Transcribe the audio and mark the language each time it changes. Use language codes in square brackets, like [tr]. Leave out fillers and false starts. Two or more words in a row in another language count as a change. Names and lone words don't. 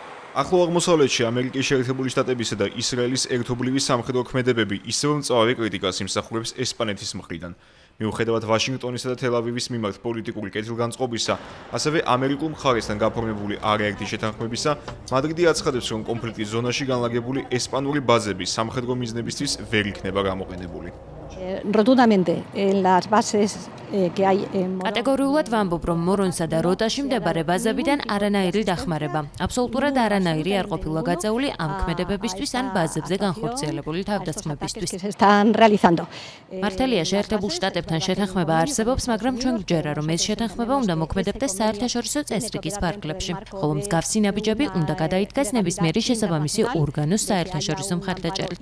[ka] ახლო აღმოსავლეთში ამერიკის შეერთებული შტატებისა და ისრაელის ერთობლივი სამხედრო ქმედებები ისევ მწვავე კრიტიკას იმსახურებს ესპანეთის მხრიდან. მიუხედავად ვაშინგტონისა და თელ-ავივის მიმართ პოლიტიკური კეთილგანწყობისა, ასევე ამერიკულ მხარესთან გაფორმებული არაერთი შეთანხმებისა, მადრიდი აცხადებს, რომ კონფლიქტის ზონაში განლაგებული ესპანური ბაზები სამხედრო მიზნებისთვის ვერ იქნება გამოყენებული. [es] Rotundamente en las bases que hay en [ka] კატეგორიულად ვამბობ, რომ მორონსა და როტაში მდებარე ბაზებიდან არანაირი დახმარება. აბსოლუტურად არანაირი არ ყოფილა გაწეული ამ ქმედებებისთვის ან ბაზებზე განხორციელებული თავდასხმებისთვის. მართალია, შეერთებულ შტატებთან შეთანხმება არსებობს, მაგრამ ჩვენ გვჯერა, რომ ეს შეთანხმება უნდა მოქმედებდეს საერთაშორისო წესრიგის ფარგლებში, ხოლო მსგავსი ნაბიჯები უნდა გადაიდგას ნებისმიერი შესაბამისი ორგანოს საერთაშორისო მხარდაჭერით.